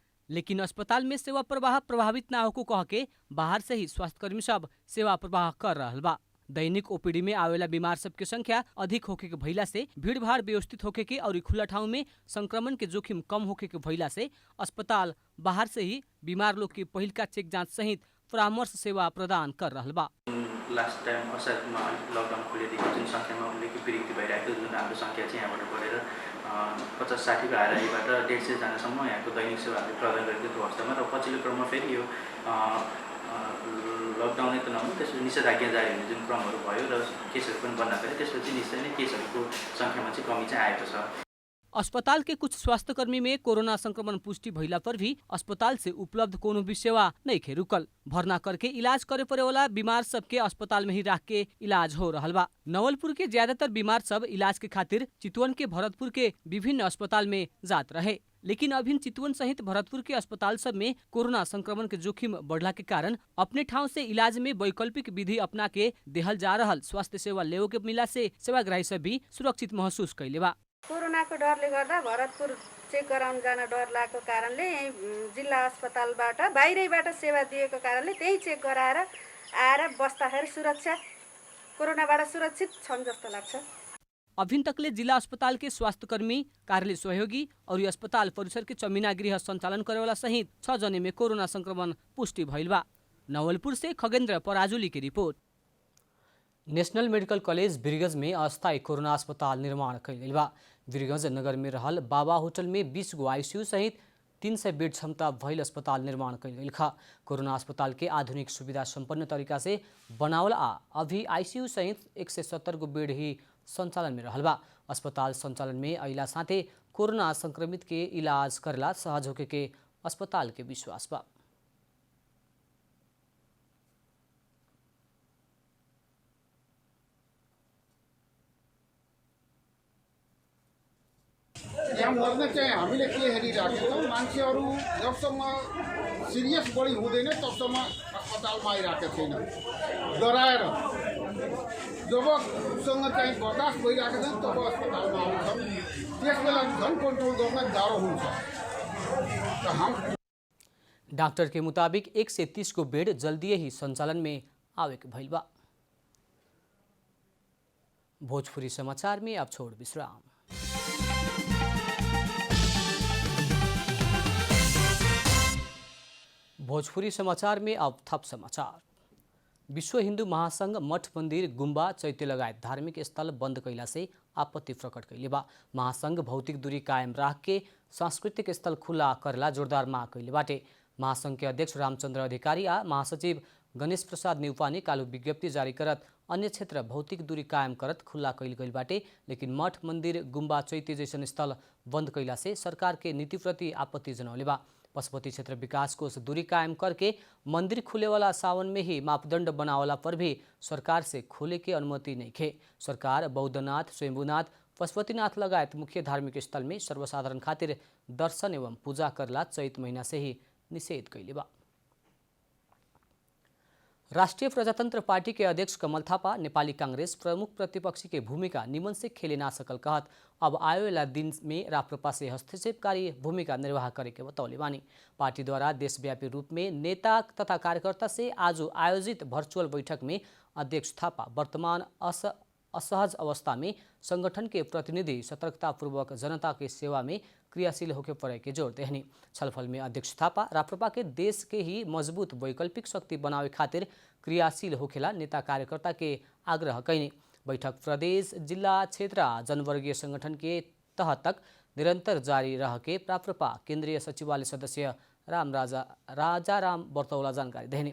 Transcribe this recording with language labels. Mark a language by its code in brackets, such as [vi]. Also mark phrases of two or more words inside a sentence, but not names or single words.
[bho] लेकिन अस्पताल में सेवा प्रवाह प्रभावित ना होको कह के बाहर से ही स्वास्थ्यकर्मी सब सेवा प्रवाह कर रहा बा। दैनिक ओपीडी में आवेला बीमार सबके संख्या अधिक होके के भइला से भीड़ भाड़ व्यवस्थित होके के और खुला ठाउँ में संक्रमण के जोखिम कम होके के भइला से अस्पताल बाहर से ही बीमार लोग के पहिलका चेक जांच सहित परामर्श सेवा प्रदान कर रहा बा। [en] last time [ne] असारमा लकडाउन खोलेदेखि जुन सङ्ख्यामा उल्लेख वृद्धि भइरहेको जुन हाम्रो सङ्ख्या चाहिँ यहाँबाट बढेर 50-60 भएर यहीबाट 150 जनासम्म यहाँको दैनिक सेवाहरू प्रदान गरेको अवस्थामा र पछिल्लो क्रममा फेरि यो लकडाउनै त नहुनु त्यसपछि निषेधाज्ञा जारी हुने जुन क्रमहरू भयो र केसहरू पनि बढ्न गए, त्यसपछि निश्चय नै केसहरूको सङ्ख्यामा चाहिँ कमी चाहिँ आएको छ। [bho] अस्पताल के कुछ स्वास्थ्यकर्मी में कोरोना संक्रमण पुष्टि भइला पर भी अस्पताल से उपलब्ध कोनो भी सेवा नहीं खे रुकल। भर्ना करके इलाज करे पड़े वाला बीमार सबके अस्पताल में ही रख के इलाज हो रहा बा। नवलपुर के ज्यादातर बीमार सब इलाज के खातिर चितवन के भरतपुर के विभिन्न अस्पताल में जात रहे, लेकिन अभिन चितवन सहित भरतपुर के अस्पताल सब में कोरोना संक्रमण के जोखिम बढ़ला के कारण अपने ठाव से इलाज में वैकल्पिक विधि अपना के देहल जा रहा स्वास्थ्य सेवा लेव के मिला से सेवाग्राही सब भी सुरक्षित महसूस कैले बा। [ne] कोरोना को डरले गर्दा भरतपुर चेक गराउन जान डर लागेको कारणले जिल्ला अस्पतालबाट बाहिरैबाट सेवा दिएको कारणले त्यही चेक गराएर आएर बस्दाखेरि सुरक्षा कोरोनाबाट सुरक्षित छन् जस्तो लाग्छ। [bho] अभिन तकले जिला अस्पताल के स्वास्थ्यकर्मी, कार्यालय सहयोगी और अस्पताल परिसर के चमीना गृह संचालन करेवाला सहित 6 जने में कोरोना संक्रमण पुष्टि भइल बा। नवलपुर से खगेन्द्र पराजुली की रिपोर्ट। नेशनल मेडिकल कॉलेज बिरगंज में अस्थायी कोरोना अस्पताल निर्माण कइल गइल बा। बिरगंज नगर में रहल बाबा होटल में 20 गो आईसीयू सहित 300 बेड क्षमता भइल अस्पताल निर्माण कइल गइल खा। कोरोना अस्पताल के आधुनिक सुविधा संपन्न तरीका से बनावल आ अभी आईसीयू सहित 170 गो बेड ही संचालन में रहल बा। अस्पताल संचालन में अइला साथे कोरोना संक्रमित के इलाज करला सहज होके के अस्पताल के विश्वास बा। [ne] यहाँ मर्न चाहिँ हामीले के हेरिराखेका छौँ, मान्छेहरू जबसम्म सिरियस बढी हुँदैन तबसम्म अस्पतालमा आइरहेको छैन। डराएर जब उसँग चाहिँ बर्दाश्त भइरहेको छ तब अस्पतालमा आउँछन्, त्यसबेला झन् कन्ट्रोल गर्न गाह्रो हुन्छ। [bho] डॉक्टर के मुताबिक 1 से 30 को बेड जल्दी ही संचालन में आवे के भइल बा। भोजपुरी समाचार में अब छोड़ विश्राम। भोजपुरी समाचार में अब थप समाचार। विश्व हिंदू महासंघ मठ मंदिर गुम्बा चैत्य लगायत धार्मिक स्थल बंद कैला से आपत्ति प्रकट कैले बा। महासंघ भौतिक दूरी कायम राख के सांस्कृतिक स्थल खुला करला जोरदार माग कैले बाटे। महासंघ के अध्यक्ष रामचंद्र अधिकारी आ महासचिव गणेश प्रसाद नेउपाने कालू विज्ञप्ति जारी करत अन्य क्षेत्र भौतिक दूरी कायम करत खुला कैल गइल बाटे, लेकिन मठ मंदिर गुम्बा चैत्य जैसन स्थल बंद कैला से सरकार के नीति प्रति आपत्ति जनौले बा। पशुपति क्षेत्र विकास कोष दूरी कायम करके मंदिर खुले वाला सावन में ही मापदंड बनावला पर भी सरकार से खोले के अनुमति नहीं खे। सरकार बौद्धनाथ, स्वयंभूनाथ, पशुपतिनाथ लगायत मुख्य धार्मिक स्थल में सर्वसाधारण खातिर दर्शन एवं पूजा करला चैत महीना से ही निषेध कैले बा। राष्ट्रिय प्रजातंत्र पार्टी के अध्यक्ष कमल थापा नेपाली कांग्रेस प्रमुख प्रतिपक्षी के भूमिका निमन से खेले ना सकल कहत अब आयोला दिन में राप्रपा से हस्तक्षेपकारी भूमिका निर्वाह करे के बतौले बानी। पार्टी द्वारा देशव्यापी रूप में नेता तथा कार्यकर्ता से आज आयोजित वर्चुअल बैठक में अध्यक्ष थापा वर्तमान असहज अवस्था में संगठन के प्रतिनिधि सतर्कतापूर्वक जनता के सेवा में क्रियाशील होके पड़े के जोड़ देहनी। छलफल में अध्यक्ष थापा राप्रपा के देश के ही मजबूत वैकल्पिक शक्ति बनावे खातिर क्रियाशील होखेला नेता कार्यकर्ता के आग्रह कैनी। बैठक प्रदेश, जिला, क्षेत्र जनवर्गीय संगठन के तह तक निरंतर जारी रह के राप्रपा केंद्रीय सचिवालय सदस्य राजाराम बर्तौला जानकारी देहनी।